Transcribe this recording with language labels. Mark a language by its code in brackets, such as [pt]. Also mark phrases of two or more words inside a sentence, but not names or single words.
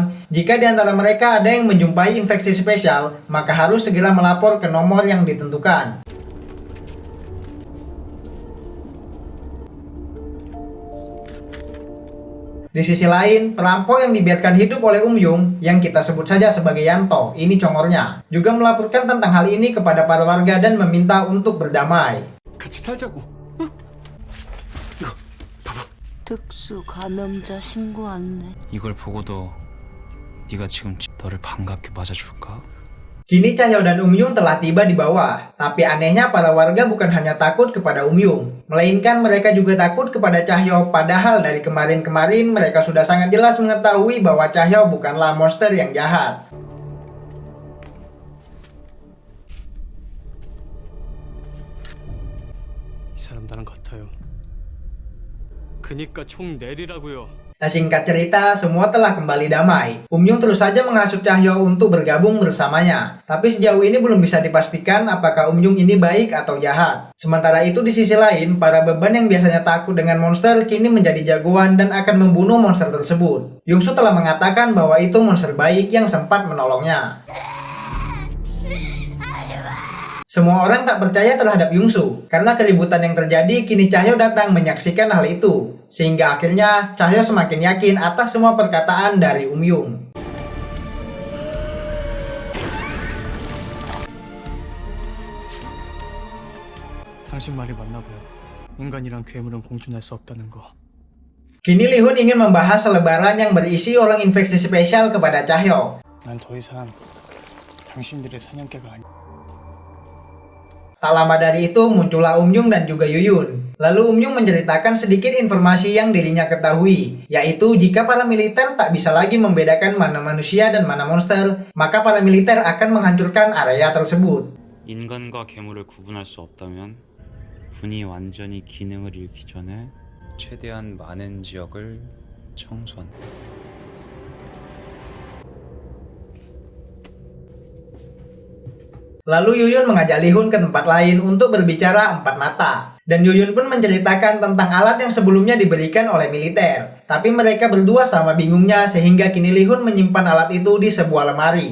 [id] Jika di antara mereka ada yang menjumpai infeksi spesial, maka harus segera melapor ke nomor yang ditentukan. Di sisi lain, perampok yang dibiarkan hidup oleh Yung, yang kita sebut saja sebagai Yanto, ini congornya, juga melaporkan tentang hal ini kepada para warga dan meminta untuk berdamai. [ko] 같이 살자고. 특수 감염자 신고 안내. 이걸 보고도 네가 지금 너를 반갑게 맞아줄까? [id] Kini Cahyo dan Yung telah tiba di bawah, tapi anehnya para warga bukan hanya takut kepada Yung, melainkan mereka juga takut kepada Cahyo, padahal dari kemarin-kemarin mereka sudah sangat jelas mengetahui bahwa Cahyo bukanlah monster yang jahat. [ko] 이 사람 나랑 같아요. 그니까 총 내리라고요. [id] Nah, singkat cerita, semua telah kembali damai. Yung terus saja menghasut Cahyo untuk bergabung bersamanya. Tapi sejauh ini belum bisa dipastikan apakah Yung ini baik atau jahat. Sementara itu di sisi lain, para beban yang biasanya takut dengan monster kini menjadi jagoan dan akan membunuh monster tersebut. Yongsu telah mengatakan bahwa itu monster baik yang sempat menolongnya. Semua orang tak percaya terhadap Yongsu, karena keributan yang terjadi kini Cahyo datang menyaksikan hal itu. Sehingga akhirnya Cahyo semakin yakin atas semua perkataan dari Yung. [ko] 당신 말이 맞나 봐요. 인간이랑 괴물은 공존할 수 없다는 거. [id] Kini Li-hun ingin membahas selebaran yang berisi orang infeksi spesial kepada Cahyo. [ko] 난 더 이상 당신들의 사냥개가 아니야. [id] Tak lama dari itu muncullah Yung dan juga Yuyun. Lalu Yung menceritakan sedikit informasi yang dirinya ketahui, yaitu jika para militer tak bisa lagi membedakan mana manusia dan mana monster, maka para militer akan menghancurkan area tersebut. [ko] 인간과 괴물을 구분할 수 없다면 군이 완전히 기능을 잃기 전에 최대한 많은 지역을 청소한다. [id] Lalu Yuyun mengajak Li-hun ke tempat lain untuk berbicara empat mata. Dan Yuyun pun menceritakan tentang alat yang sebelumnya diberikan oleh militer. Tapi mereka berdua sama bingungnya sehingga kini Li-hun menyimpan alat itu di sebuah lemari.